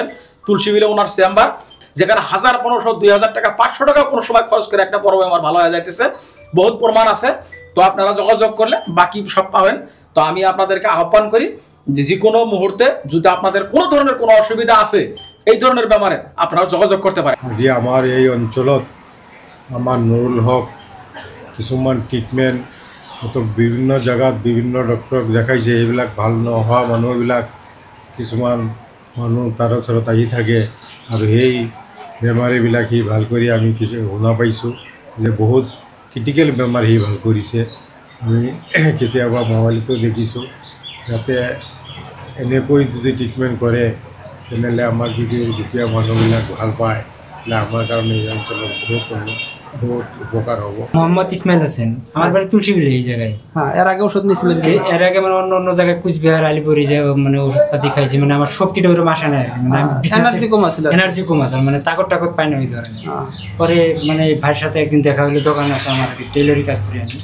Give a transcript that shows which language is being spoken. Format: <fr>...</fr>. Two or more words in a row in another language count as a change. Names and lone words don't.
<bn>তুলসীবিলে ওনার চেম্বার, যেখানে 1000, 1500, 2000 টাকা, 500 টাকা কোনো সময় খরচ করে একটা বড় বেমার ভালো হয়ে যাইতেছে, বহুত প্রমাণ আছে। তো আপনারা যোগাযোগ করলে বাকি সব পাবেন। তো আমি আপনাদেরকে আহ্বান করি যে কোনো মুহূর্তে যদি আপনাদের কোনো ধরনের কোনো অসুবিধা আছে এই ধরনের বেমারে, আপনারা যোগাযোগ করতে পারেন।</bn> <as>আজি আমাৰ এই অঞ্চলত আমাৰ নুৰুল হক কিছুমান ট্ৰিটমেণ্ট বিভিন্ন জেগাত বিভিন্ন ডক্টৰক দেখাইছে, এইবিলাক ভাল নোহোৱা মানুহবিলাক কিছুমান মানুহ তাৰ ওচৰত আহি থাকে, আৰু সেই বেমাৰীবিলাক সি ভাল কৰি আমি কিছু শুনা পাইছোঁ যে বহুত ক্ৰিটিকেল বেমাৰ সি ভাল কৰিছে। আমি কেতিয়াবা মোবাইলতো দেখিছোঁ, যাতে এনেকৈ যদি ট্ৰিটমেণ্ট কৰে তেনেহ'লে আমাৰ যদি দুখীয়া মানুহবিলাক ভাল পায়</as> <bn>তাহলে আমার কারণে এই অঞ্চলের বহুত উপকার হব। মোহাম্মদ ইসমাইল হোসেন, আমার বাড়ি তুলসীবিলি এই জায়গায়। হ্যাঁ, এর আগে ওষুধ নিয়েছিলেন? এর আগে মানে অন্য অন্য জায়গায় কুচবিহার আলিপুরে যে মানে ওষুধপাতি খাইছি, মানে আমার শক্তিটা ওরকম আসে না, মানে এনার্জি কম আছে, এনার্জি কম আছে, মানে তাকত টাকত পাই না ওই ধরনের। পরে মানে ভাইয়ের সাথে একদিন দেখা হলো, দোকান আছে আমার, টেইলরি কাজ করি আমি।</bn>